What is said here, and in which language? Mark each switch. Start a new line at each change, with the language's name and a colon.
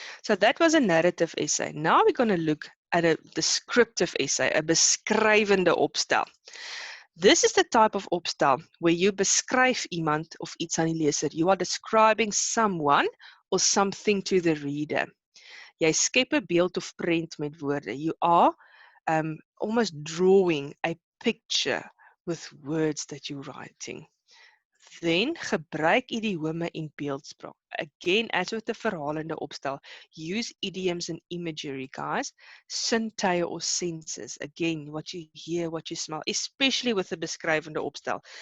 English: So that was a narrative essay. Now we're going to look at a descriptive essay, a beskrywende opstel. This is the type of
Afrikaans: opstel
English: where you
Afrikaans: beskryf iemand of iets aan die leser.
English: You are describing someone or something to the reader.
Afrikaans: Jy skep 'n beeld of prent met woorde.
English: You are almost drawing a picture with words that you're writing. Then
Afrikaans: gebruik idiome en beeldspraak.
English: Again, as with the verhalende opstel, use idioms and imagery, guys. Sintuie or senses. Again, what you hear, what you smell, especially with the beskrywende opstel.